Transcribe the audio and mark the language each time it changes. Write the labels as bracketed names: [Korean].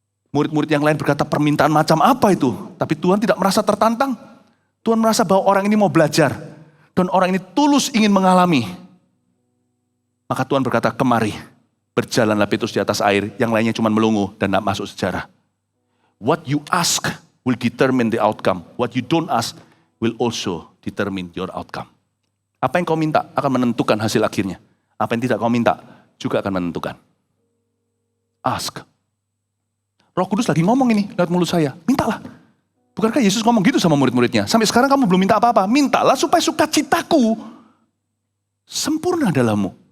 [Indonesian] Murid-murid yang lain berkata permintaan macam apa itu? Tapi Tuhan tidak merasa tertantang. Tuhan merasa bahwa orang ini mau belajar. Dan orang ini tulus ingin mengalami. Maka Tuhan berkata, kemari. Berjalanlah Petrus di atas air. Yang lainnya cuma melongo dan tidak masuk sejarah. [English] What you ask will determine the outcome. What you don't ask will also determine your outcome. [Indonesian] Apa yang kau minta akan menentukan hasil akhirnya. Apa yang tidak kau minta juga akan menentukan. [English] Ask. [Indonesian] Roh Kudus lagi ngomong ini lewat mulut saya. Mintalah. Bukankah Yesus ngomong gitu sama murid-muridnya? Sampai sekarang kamu belum minta apa-apa. Mintalah supaya sukacitaku sempurna dalammu.